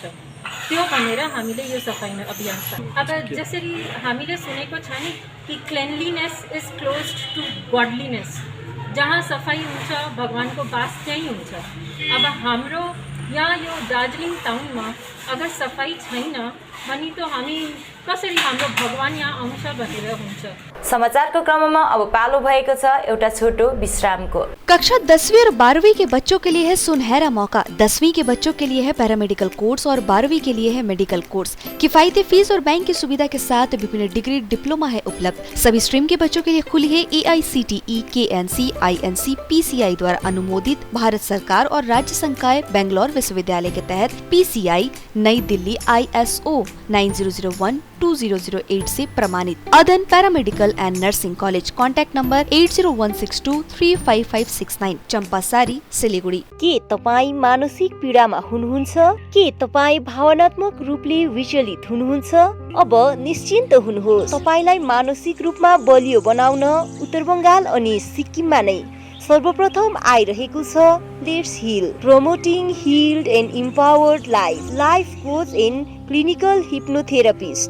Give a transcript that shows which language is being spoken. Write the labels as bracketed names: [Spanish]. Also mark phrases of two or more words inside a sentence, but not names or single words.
[Nepali] त्यो भनेर हामीले यो सफाई अभियान छ। अब जसरी हामीले सुनेको छ नि कि [English] cleanliness is close to godliness, [Nepali] जहाँ सफाई हुन्छ भगवानको बास त्यहीँ हुन्छ। अब हाम्रो यहाँ यो दार्जिलिङ टाउनमा अगर सफाई छैन भने तो हामी कसरी हाम्रो भगवान यहाँ आउँछ भनेर हुन्छ। समाचारको क्रममा अब पालो भएको छ एउटा छोटो विश्रामको। [Hindi] कक्षा 10वीं और 12वीं के बच्चों के लिए है सुनहरा मौका। 10वीं के बच्चों के लिए है [English] paramedical course [Hindi] और 12वीं के लिए है [English] medical course. [Hindi] किफायती फीस और बैंक की सुविधा के साथ विभिन्न डिग्री डिप्लोमा है उपलब्ध। सभी स्ट्रीम के बच्चों के लिए खुली है AICTE, KNC, INC, PCI द्वारा अनुमोदित भारत सरकार और राज्य संकाय बेंगलोर विश्वविद्यालय के तहत PCI नई दिल्ली ISO 9001-2008 से प्रमाणित। अदन पैरामेडिकल एंड नर्सिंग कॉलेज, [English] contact number [Hindi] 8016235569, चंपासारी, सिलीगुड़ी। [Nepali] के तपाईँ मानसिक पीडामा हुनुहुन्छ? के तपाईँ भावनात्मक रूपले विचलित हुनुहुन्छ? अब निश्चिन्त हुनुहोस्, तपाईलाई मानसिक रूपमा बलियो बनाउन उत्तर बंगाल अनि सिक्किममा नै सर्वप्रथम आइरहेको छ [English] Let's Heal, promoting healed and empowered life coach and clinical hypnotherapist.